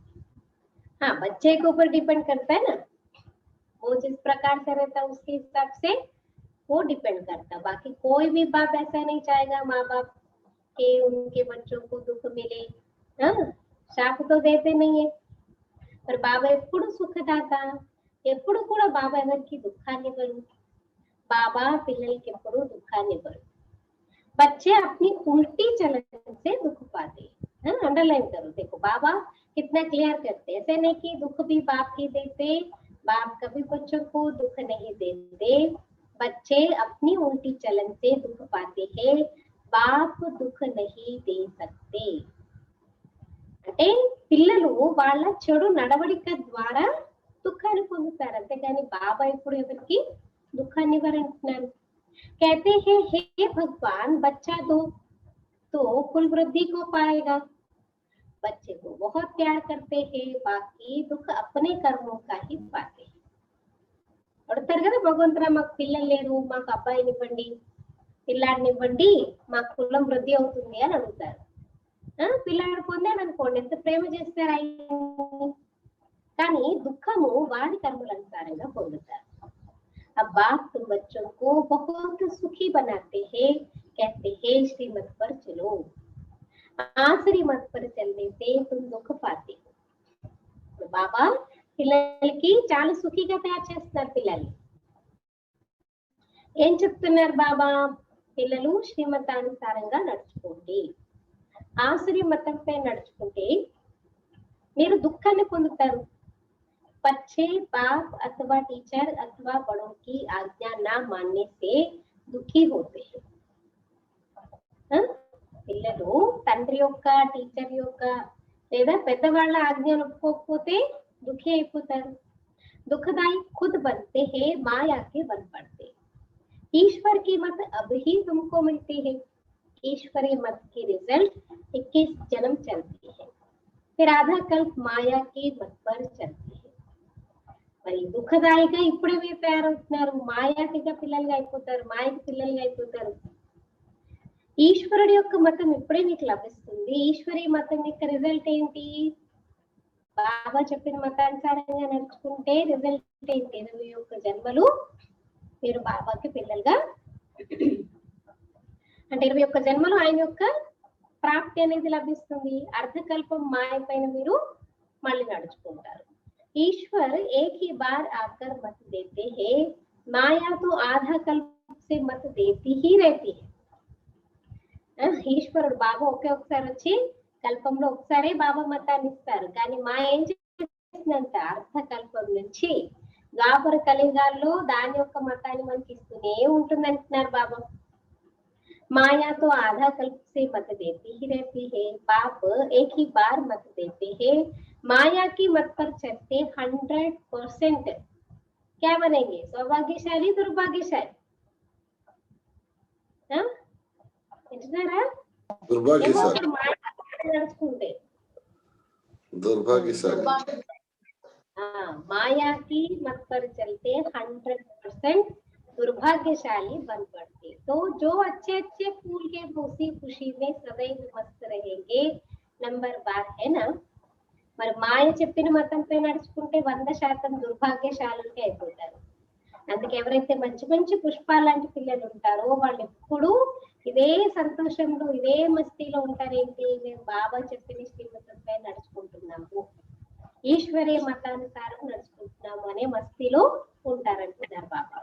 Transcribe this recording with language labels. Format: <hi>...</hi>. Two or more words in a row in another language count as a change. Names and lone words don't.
<hi>हाँ, बच्चे के ऊपर डिपेंड करता है ना, वो जिस प्रकार से रहता है उसके हिसाब से वो डिपेंड करता है। बाकी कोई भी बाप ऐसा नहीं चाहेगा माँ बाप के उनके बच्चों को दुख मिले। हाँ, शाप तो देते नहीं है, पर</hi> <te>బాబా ఎప్పుడు సుఖదాత, ఎప్పుడు కూడా బాబా ఎవరికి దుఃఖాన్ని ఇవ్వరు, బాబా పిల్లలకి ఎప్పుడు దుఃఖాన్ని ఇవ్వరు।</te> <hi>बच्चे अपनी उल्टी चलन से दुख पाते हैं। अंडरलाइन करो, देखो बाबा कितना क्लियर करते हैं, ऐसे नहीं कि दुख भी बाप ही देते, बाप कभी बच्चों को दुख नहीं देते, बच्चे अपनी उल्टी चलन से दुख पाते हैं, बाप दुख नहीं दे सकते।</hi> <te>అంటే పిల్లలు వాళ్ళ చెడు నడవడిక ద్వారా దుఃఖాన్ని పొందుతారు, అంతేగాని బాబా ఇప్పుడు ఎవరికి దుఃఖాన్ని ఇవ్వరంటున్నారు।</te> <hi>कहते हैं हे भगवान बच्चा दो तो कुल वृद्धि को पाएगा। बच्चे को बहुत प्यार करते हैं, बाकी दुख अपने कर्मों का ही पाते हैं।</hi> <te>అడుగుతారు కదా భగవంతుడా మాకు పిల్లలు లేరు, మాకు అబ్బాయిని ఇవ్వండి, పిల్లాడిని ఇవ్వండి, మా కులం వృద్ధి అవుతుంది అని అడుగుతారు। పిల్లాడు పొందాడు అనుకోండి, ఎంత ప్రేమ చేస్తారు ఆయన్ని, కానీ దుఃఖము వాడి కర్మల అనుసారంగా పొందుతారు।</te> <hi>अब बाप तुम बच्चों को बहुत सुखी बनाते हैं, कहते हैं श्रीमत पर चलो, आश्रीमत पर चलने से तुम दुख पाते हो। तो बाबा</hi> <te>పిల్లలకి చాలా సుఖీగా తయారు చేస్తున్నారు పిల్లల్ని। ఏం చెప్తున్నారు బాబా, పిల్లలు శ్రీమతానుసారంగా నడుచుకోండి, ఆశ్రీమతంపై నడుచుకుంటే మీరు దుఃఖాన్ని పొందుతారు।</te> <hi>बच्चे बाप अथवा टीचर अथवा बड़ों की आज्ञा ना मानने से दुखी होते हैं।</hi> <te>పిల్లలు తండ్రి యొక్క టీచర్ యొక్క లేదా పెద్దవాళ్ళ ఆజ్ఞను ఒప్పుకోకపోతే దుఃఖి అయిపోతారు।</te> <hi>दुखदाई खुद बनते हैं, माया के बन पड़ते। ईश्वर की मत अब ही तुमको मिलती है, ईश्वरी मत की रिजल्ट 21 जन्म चलती है, फिर आधा कल्प माया की मत पर चलती है।</hi> <te>మరి దుఃఖదాయిగా ఇప్పుడే మీరు తయారవుతున్నారు, మాయాకిగా పిల్లలుగా అయిపోతారు, మాయకి పిల్లలుగా అయిపోతారు। ఈశ్వరుడి యొక్క మతం ఇప్పుడే మీకు లభిస్తుంది। ఈశ్వరీ మతం యొక్క రిజల్ట్ ఏంటి, బాబా చెప్పిన మతానుసారంగా నడుచుకుంటే రిజల్ట్ ఏంటి, 21 జన్మలు మీరు బాబాకి పిల్లలుగా, అంటే 21 జన్మలు ఆయన యొక్క ప్రాప్తి అనేది లభిస్తుంది। అర్ధకల్పం మాయ పైన మీరు మళ్ళీ నడుచుకుంటారు।</te> <hi>ईश्वर एक ही बार आकर मत देते हैं, माया तो आधा कल्प से मत देती ही रहती है।</hi> <te>ఈశ్వరుడు బాబా ఒకే ఒకసారి వచ్చి కల్పంలో ఒకసారి బాబా మతాన్ని ఇస్తారు, కానీ మాయ ఏం చేస్తుందంట, అర్ధకల్పం నుంచి ద్వాపర కలియుగాల్లో దాని యొక్క మతాన్ని మనకి ఇస్తూనే ఉంటుందంటున్నారు బాబా।</te> <hi>माया तो आधा कल्प से मत देती ही रहती है, बाप एक ही बार मत देते हैं, माया की मत पर चलते 100% क्या बनेंगे, सौभाग्यशाली दुर्भाग्यशाली।</hi> <te>దుర్భాగ్యశాలి, నడుచుకుంటే దుర్భాగ్యశాలి।</te> <hi>माया की मत पर चलते 100% दुर्भाग्यशाली बन पड़ते। तो जो अच्छे अच्छे फूल के उसी खुशी में सदैव मस्त रहेंगे, नंबर 12 है ना।</hi> <te>మరి మాయ చెప్పిన మతంపై నడుచుకుంటే 100% దుర్భాగ్యశాలులకే అయిపోతారు। అందుకే ఎవరైతే మంచి మంచి పుష్పాలు లాంటి పిల్లలు ఉంటారో వాళ్ళు ఎప్పుడు ఇదే సంతోషంలో ఇదే మస్తీలో ఉంటారేంటి, మేము బాబా చెప్పిన శ్రీమతంపై నడుచుకుంటున్నాము, ఈశ్వరీయ మతానుసారం నడుచుకుంటున్నాము అనే మస్తీలో ఉంటారంటున్నారు బాబా।</te>